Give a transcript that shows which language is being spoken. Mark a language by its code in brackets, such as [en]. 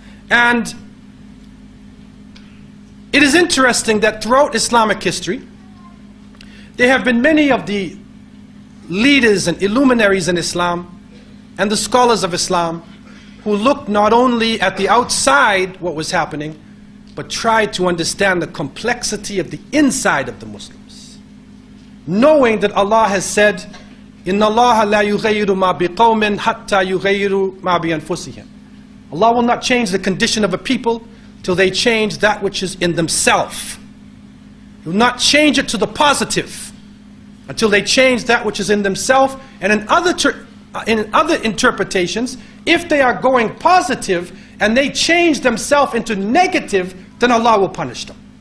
[en] And it is interesting that throughout Islamic history, there have been many of the leaders and illuminaries in Islam and the scholars of Islam who looked not only at the outside, what was happening, but tried to understand the complexity of the inside of the Muslims. Knowing that Allah has said, [ar] إِنَّ اللَّهَ لَا يُغَيِّرُ مَا بِقَوْمٍ حَتَّى يُغَيِّرُ مَا بِأَنفُسِهِمْ. [en] Allah will not change the condition of a people till they change that which is in themselves. He will not change it to the positive until they change that which is in themselves. And in other interpretations, if they are going positive and they change themselves into negative, then Allah will punish them.